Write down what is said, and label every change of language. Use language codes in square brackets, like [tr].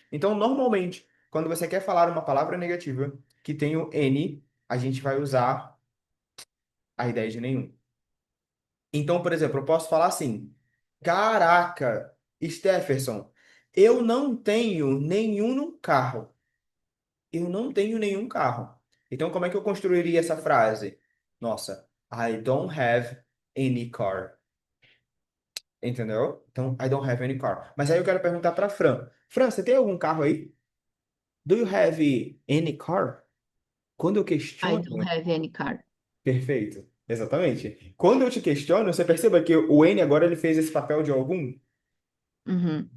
[pt] Então, normalmente, quando você quer falar uma palavra negativa que tem o N, a gente vai usar a ideia de nenhum. Então, por exemplo, eu posso falar assim: Caraca, Stefferson, eu não tenho nenhum no carro. Eu não tenho nenhum carro. Então, como é que eu construiria essa frase? Nossa, [en] I don't have any car. [pt] Entendeu? Então, [en] I don't have any car. [pt] Mas aí eu quero perguntar para Fran. Fran, você tem algum carro aí? [en] Do you have any car? [pt] Quando eu [en] I [pt] questiono, [en] don't have any car. [pt] perfeito. Exatamente. Quando eu te questiono, você perceba que o N agora ele fez esse papel de algum Uhum.